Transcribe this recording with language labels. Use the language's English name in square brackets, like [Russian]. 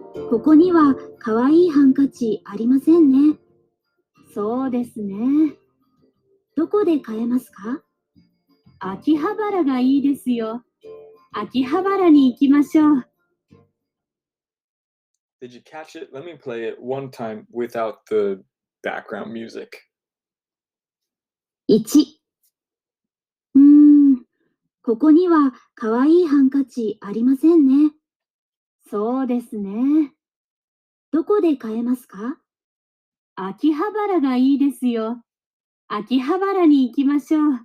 [Japanese] ここにはかわいいハンカチありませんね。そうですね。どこで買えますか？秋葉原がいいですよ。秋葉原に行きましょう。 [English] Did you catch it? Let me play it one time without the background music. [Japanese] 1、ここにはかわいいハンカチありませんね。そうですね。どこで買えますか？秋葉原がいいですよ。秋葉原に行きましょう。